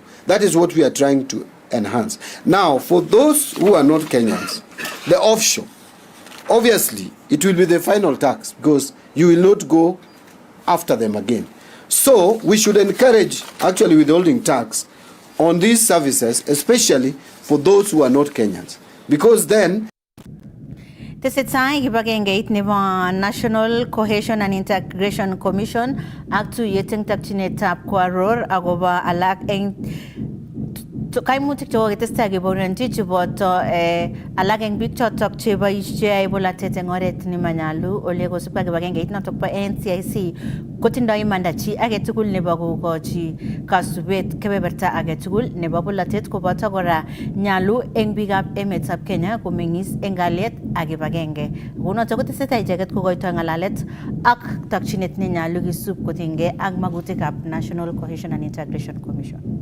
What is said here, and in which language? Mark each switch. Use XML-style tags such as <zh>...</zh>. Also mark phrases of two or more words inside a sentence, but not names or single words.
<en>That is what we are trying to enhance. Now, for those who are not Kenyans, the offshore, obviously, it will be the final tax because you will not go after them again. So we should encourage actually withholding tax on these services, especially for those who are not Kenyans, because then</en> <kln>Tesetai kibagengeit nebo National Cohesion and Integration Commission ak tuyet eng takchinetab koaror akobo alak eng kaimutik chekokitestai kebononchi cheboto alak eng biik chotok cheboisie bolatet eng oret nemanyalu ole kosubkei kibagengeit notok bo NCIC kotindoi imanda chi age tugul nebo kokochi kasubet kebeberta age tugul nebo bolatet koboto kora nyalu eng biikab emetab Kenya komeng'is eng kalyet ak kibagenge. Kunotok kotesetai icheket kokoitoi ng'alalet ak takchinet nenyalu kisub kotinygei ak magutikab National Cohesion and Integration Commission.</kln>